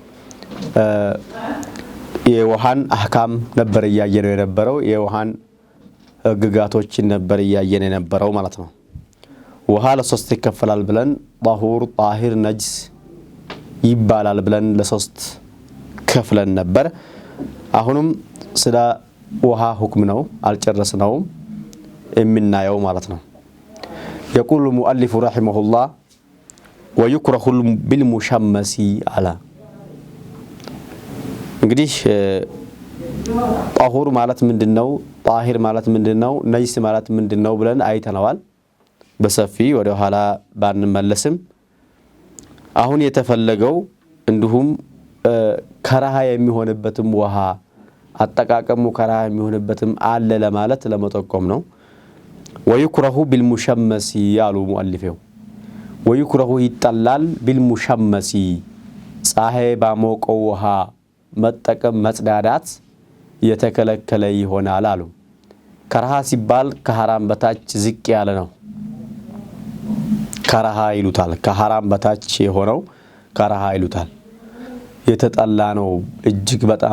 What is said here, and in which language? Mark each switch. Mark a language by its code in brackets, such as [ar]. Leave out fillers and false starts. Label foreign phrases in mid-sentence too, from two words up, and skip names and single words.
[am] የውሃን አህካም ነበር ያየነው የነበረው፣ የውሃን ግጋቶችን ነበር ያየነው የነበረው ማለት ነው። ውሃ ለ3 ይከፈላል ብለን ጣሁር፣ ጣሂር፣ ነጅስ ይባላል ብለን ለ3 ከፍለን ነበር። አሁንም ስለ ውሃ ሁክም ነው አልጨረስነውም የምናየው ማለት ነው። [ar] يقول المؤلف رحمه الله ويكره بالمشمس على [am] እንግዲህ ጣሁር ማለት ምንድነው፣ ጣሂር ማለት ምንድነው፣ ነጅስ ማለት ምንድነው ብለን አይተናል በሰፊ ወደ ኋላ ባንመለስም። አሁን የተፈለገው እንዲሁም ከራሃ የሚሆንበትም ውሃ አጠቃቀሙ ከራሃ የሚሆንበትም አለ ለማለት ለመጠቆም ነው። ويكره بالمشمس ያሉ ሙአሊፈው ويكره ይጠላል بالمشمس ፀሐይ ባሞቀው ውሃ መጠቀም መጽዳዳት የተከለከለ ይሆናል አሉ። ከራሃ ሲባል ከሐራም በታች ዝቅ ያለ ነው ከራሃ ይሉታል። ከሐራም በታች የሆነው ከራሃ ይሉታል። የተጠላ ነው፣ እጅግ በጣም